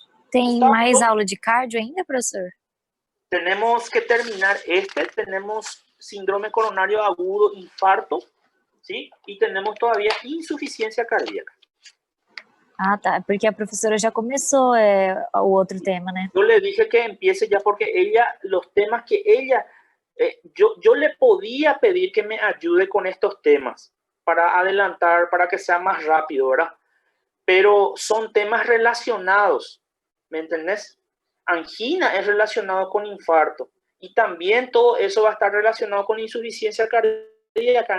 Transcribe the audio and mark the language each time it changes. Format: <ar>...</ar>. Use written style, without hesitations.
<pt>Tem mais aula de cardio ainda, professor?</pt> <es>Tenemos que terminar tenemos síndrome coronario agudo, infarto, ¿sí? Y tenemos todavía insuficiencia cardíaca.</es> <pt>Ah, tá. Porque a professora já começou o outro tema, né?</pt> <es>Yo le dije que empiece ya porque los temas que ella, yo le podía pedir que me ayude con estos temas para adelantar, para que sea más rápido, ¿verdad? Pero son temas relacionados, ¿me entendés? Angina es relacionado con infarto y también todo eso va a estar relacionado con insuficiencia cardíaca.</es>